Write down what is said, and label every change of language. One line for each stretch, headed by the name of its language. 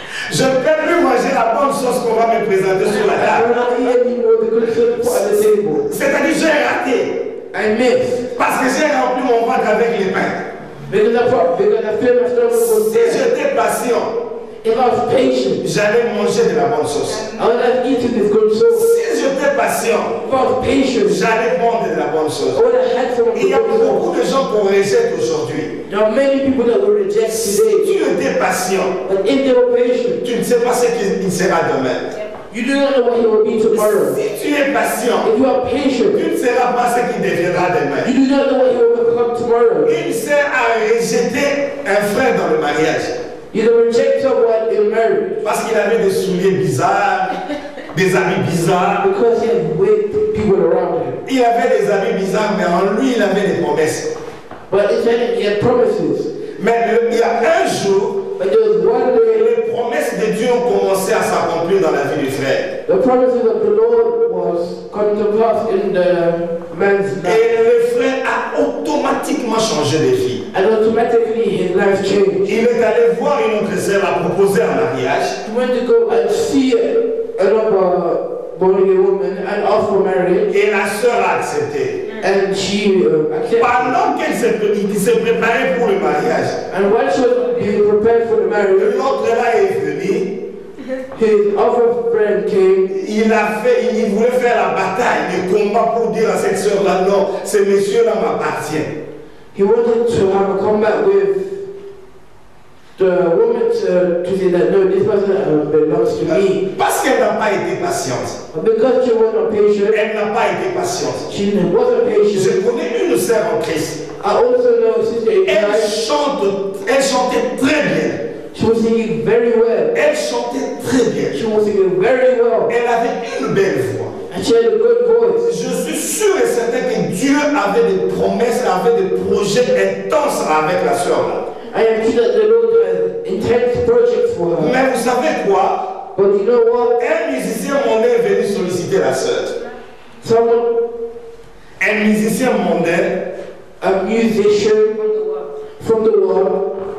French: Je ne peux plus manger la bonne sauce qu'on va me présenter sur la
English: I
French: table.
English: will not eat anymore the good sauce put on the table.
French: C'est-à-dire j'ai raté.
English: I miss.
French: Parce que j'ai rempli mon ventre avec les pains.
English: Because I feel my stomach was
French: Si
English: dead.
French: j'étais patient,
English: If I was patient,
French: j'allais manger de la bonne sauce.
English: I would have eaten this good sauce.
French: Si j'étais patient,
English: If I was patient,
French: j'allais prendre de la bonne sauce.
English: I would have had some of the
French: Il y a
English: good sauce.
French: beaucoup de gens qu'on rejette aujourd'hui.
English: There are many people that will reject
French: Si
English: today.
French: tu étais patient,
English: But if they were patient,
French: tu ne sais pas ce qu'il sera demain.
English: you do not know what he will be tomorrow.
French: Si tu es patient,
English: If you are patient,
French: tu ne sauras pas ce qu'il deviendra demain.
English: you do not know what he will become tomorrow.
French: Une sœur a rejeté un frère dans le mariage
English: You can reject someone in marriage
French: parce qu'il avait des souliers bizarres, des habits bizarres.
English: because he had weird people around him.
French: Il avait des habits bizarres, mais en lui, il avait des promesses.
English: But instead he had promises.
French: Mais il y a un jour,
English: But there was one day,
French: les promesses de Dieu ont commencé à s'accomplir dans la vie du frère.
English: the promises of the Lord was come to pass in the man's life.
French: Et le frère a automatiquement changé de vie.
English: And automatically his life changed.
French: Il est allé voir une autre sœur, la proposer en mariage.
English: He went to go and see another born-again woman and ask for marriage.
French: Et la sœur a accepté.
English: And she accepted.
French: Pendant qu'il se préparait pour le mariage,
English: And while she was being prepared for the marriage,
French: l'autre là est venu.
English: his other friend came.
French: Il voulait faire la bataille, le combat pour dire à cette sœur-là, non, ce monsieur-là m'appartient.
English: He wanted to have a combat with the woman to say that no, this person belongs to me.
French: Parce qu'elle n'a pas été patiente.
English: But because she wasn't patient,
French: Elle n'a pas été patiente.
English: she wasn't patient.
French: Je connais une sœur en Christ.
English: I also know Sister
French: Elle
English: Adrienne.
French: elle chantait très bien.
English: She was singing very well.
French: Elle chantait très bien.
English: She was singing very well.
French: Elle avait une belle voix.
English: And she had a good voice.
French: Je suis sûr et certain que Dieu avait des promesses, avait des projets intenses avec la sœur.
English: I am sure that the Lord has intense projects for her.
French: Mais vous savez quoi?
English: But you know what?
French: Un musicien monnaie est venu solliciter la sœur.
English: Someone,
French: un musicien mondain,
English: a musician from the world,